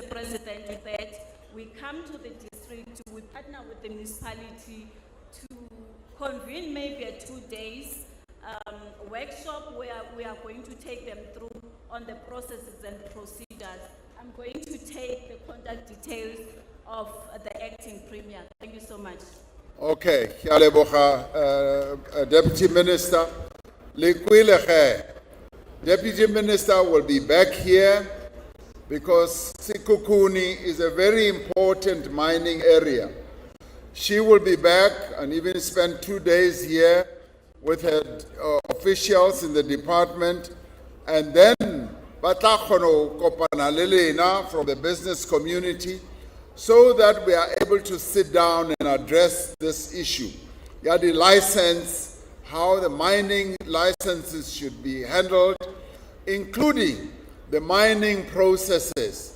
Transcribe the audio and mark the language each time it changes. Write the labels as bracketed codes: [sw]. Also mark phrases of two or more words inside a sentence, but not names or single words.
[en] President, that we come to the district, we partner with the municipality to convene maybe a 2 days workshop where we are going to take them through on the processes and procedures. I'm going to take the contact details of the acting premier. Thank you so much. [nso] Okay, ke a leboga, [en] Deputy Minister. Deputy Minister will be back here because Sekhukhune is a very important mining area. She will be back and even spend 2 days here with her officials in the department, and then [nso] batla kgona go kopana le lena [en] from the business community so that we are able to sit down and address this issue. Yeah, the license, how the mining licenses should be handled, including the mining processes.